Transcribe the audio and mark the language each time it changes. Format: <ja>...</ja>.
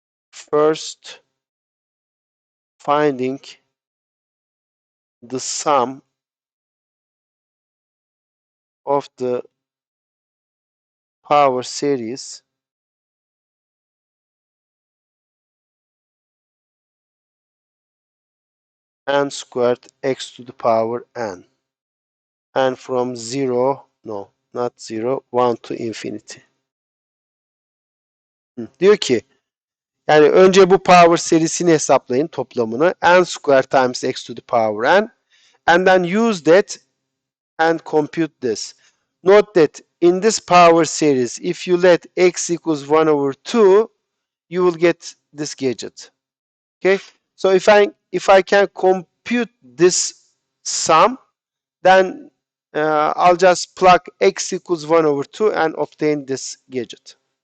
<en>first finding the sum of the power series n squared x to the power n. And from 0, no, not 0, 1 to infinity.</en> <tr>Diyor ki, yani önce bu power serisini hesaplayın toplamını.</tr> <en>N square times x to the power n. And then use that and compute this. Note that in this power series, if you let x equals 1 over 2, you will get this gadget. Okay, so if I can compute this sum, then I'll just plug x equals 1 over 2 and obtain this gadget.</en>